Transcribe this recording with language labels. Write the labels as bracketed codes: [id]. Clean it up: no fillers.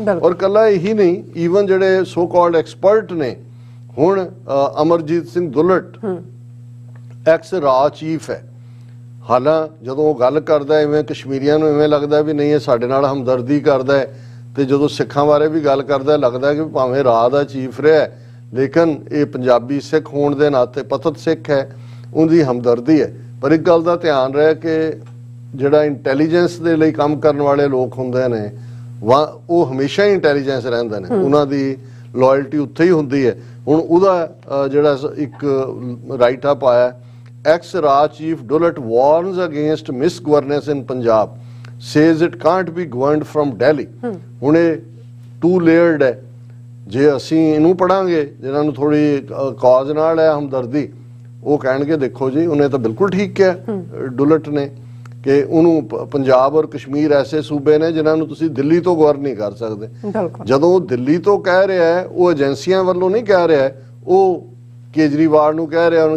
[pa] ਔਰ ਕੱਲਾ ਇਹੀ ਨਹੀਂ, ਈਵਨ ਜਿਹੜੇ ਸੋ ਕਾਲਡ ਐਕਸਪਰਟ ਨੇ, ਹੁਣ ਅਮਰਜੀਤ ਸਿੰਘ ਦੁੱਲਟ ਐਕਸ ਰਾਜ ਚੀਫ ਹੈ, ਹਾਲਾਂ ਜਦੋਂ ਉਹ ਗੱਲ ਕਰਦਾ ਇਵੇਂ ਕਸ਼ਮੀਰੀਆਂ ਨੂੰ ਇਵੇਂ ਲੱਗਦਾ ਵੀ ਨਹੀਂ ਇਹ ਸਾਡੇ ਨਾਲ ਹਮਦਰਦੀ ਕਰਦਾ ਹੈ, ਤੇ ਜਦੋਂ ਸਿੱਖਾਂ ਬਾਰੇ ਵੀ ਗੱਲ ਕਰਦਾ ਲੱਗਦਾ ਕਿ ਭਾਵੇਂ ਰਾਜ ਦਾ ਚੀਫ ਰਿਹਾ ਲੇਕਿਨ ਇਹ ਪੰਜਾਬੀ ਸਿੱਖ ਹੋਣ ਦੇ ਨਾਤੇ ਪਤਤ ਸਿੱਖ ਹੈ, ਉਹਦੀ ਹਮਦਰਦੀ ਹੈ। ਪਰ ਇੱਕ ਗੱਲ ਦਾ ਧਿਆਨ ਰਹੇ ਕਿ ਜਿਹੜਾ ਇੰਟੈਲੀਜੈਂਸ ਦੇ ਲਈ ਕੰਮ ਕਰਨ ਵਾਲੇ ਲੋਕ ਹੁੰਦੇ ਨੇ ਉਹ ਹਮੇਸ਼ਾ ਹੀ ਇੰਟੈਲੀਜੈਂਸ ਰਹਿੰਦੇ ਨੇ, ਉਹਨਾਂ ਦੀ ਲਾਇਲਟੀ ਉੱਥੇ ਹੀ ਹੁੰਦੀ ਹੈ। ਹੁਣ ਉਹਦਾ ਜਿਹੜਾ ਇੱਕ ਰਾਈਟ ਅਪ ਆਇਆ, [en] ex-Raj Chief Dullett warns against misgovernance in Punjab, says it can't be governed from Delhi. [pa] ਹੁਣ ਇਹ ਟੂ ਲੇਅਰਡ ਹੈ। ਜੇ ਅਸੀਂ ਇਹਨੂੰ ਪੜਾਂਗੇ ਜਿਹਨਾਂ ਨੂੰ ਥੋੜੀ ਕਾਜ਼ ਨਾਲ ਹੈ ਹਮਦਰਦੀ, ਉਹ ਕਹਿਣਗੇ ਦੇਖੋ ਜੀ ਉਹਨੇ ਤਾਂ ਬਿਲਕੁਲ ਠੀਕ ਕਿਹਾ ਡੁਲਟ ਨੇ ਕਿ ਉਹਨੂੰ ਪੰਜਾਬ ਔਰ ਕਸ਼ਮੀਰ ਐਸੇ ਸੂਬੇ ਨੇ ਜਿਨ੍ਹਾਂ ਨੂੰ ਤੁਸੀਂ ਦਿੱਲੀ ਤੋਂ ਗਵਰਨ ਨਹੀਂ ਕਰ ਸਕਦੇ। ਜਦੋਂ ਉਹ ਦਿੱਲੀ ਤੋਂ ਕਹਿ ਰਿਹਾ ਹੈ, ਉਹ ਏਜੰਸੀਆਂ ਵੱਲੋਂ ਨਹੀਂ ਕਹਿ ਰਿਹਾ, ਉਹ ਕੇਜਰੀਵਾਲ ਨੂੰ ਕਹਿ ਰਿਹਾ।